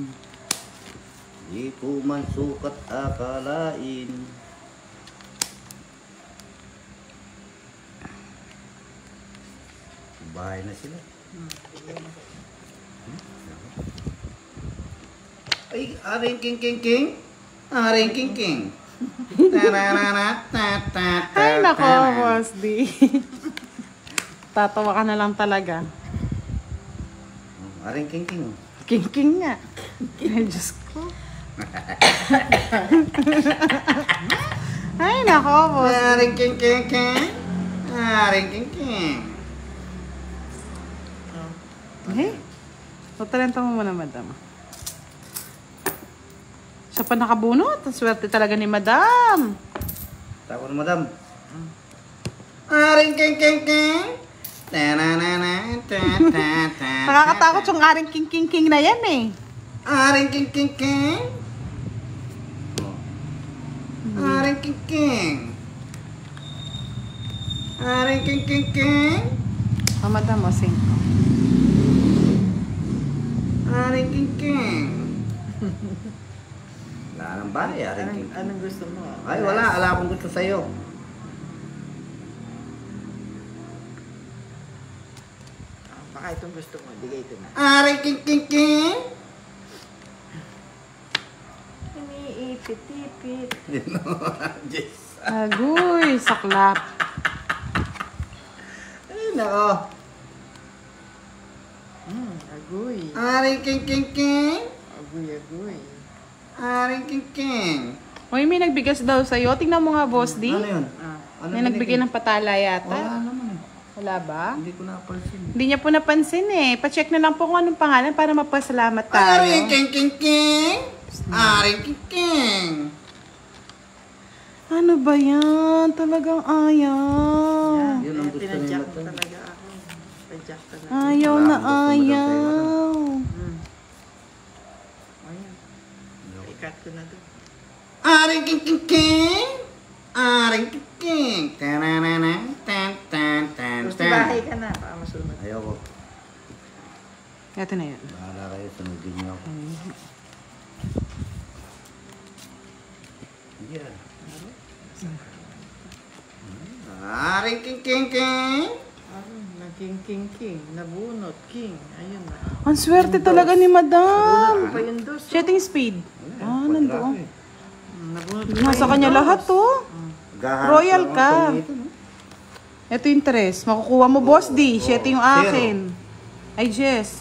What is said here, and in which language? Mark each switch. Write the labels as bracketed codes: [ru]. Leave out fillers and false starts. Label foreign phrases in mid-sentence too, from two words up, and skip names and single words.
[tl] Di ko man sukat akalain. Bahay na sila. Ay, aring king king king. Aring king king. Ay, nako, boss. Di. Tatawa ka na lang talaga. Aring king king. King-king nga. Ay, Diyos ko. Ay, nako, boss. Aring king king king. Aring king king. Eh, talento mo muna, madam. Siya pa nakabunot. Ang swerte talaga ni madam. Takot madam. Aring king king king. Nakakatakot yung aring king-king-king na yan eh. Aring king king king. Aring king king. Aring king king king. Oh, madam, o, sing. Aring king king. Wala nang bahay, aring king king. Anong gusto mo? Ay, wala akong gusto sa'yo. Baka itong gusto mo, bigay ito na. Aring king king king. Iniipit-ipit. Yes. Agoy, saklap. Ay, nako. Agoy. Aring king king king. Agoy. Aring king king. Uy, may nagbigas daw sa'yo. Tingnan mo nga, boss, di. Ano yun? Ano May nagbigay ng patala Wala yata. naman eh. Wala ba? Hindi ko napansin. Hindi niya po napansin eh. Pa-check na lang po kung anong pangalan para mapasalamat tayo. Aring king king king. Aring king king. Ano ba yan? Talagang ayaw. Yun ang gusto ni Pinadyak mo Madam. talaga ako. Padyak talaga. Ayaw Wala na akong gusto, Madam, ayaw. Ayan. Ikat ko na doon. Aring king king king. Aring king king. Tananana, tan tan tan Gusto tan. bahay ka na, baka masunod. Ayoko. Ito na yan. Bahala kayo, sunodin niyo ako. Yeah. Aring king king king. Naging king. Nabunot, king. Ayun na. Ang swerte talaga ni madam. Ano pa yung dos? [en] Setting speed. [tl] Ah, nandoon. Nabunot ko Nasa yung kanya dos. lahat to. Gahanap Royal lang ka. ako nito, no? Ito yung tres. Makukuha mo, Boss D. Oo. 7 yung Zero. akin. Ay, Jess.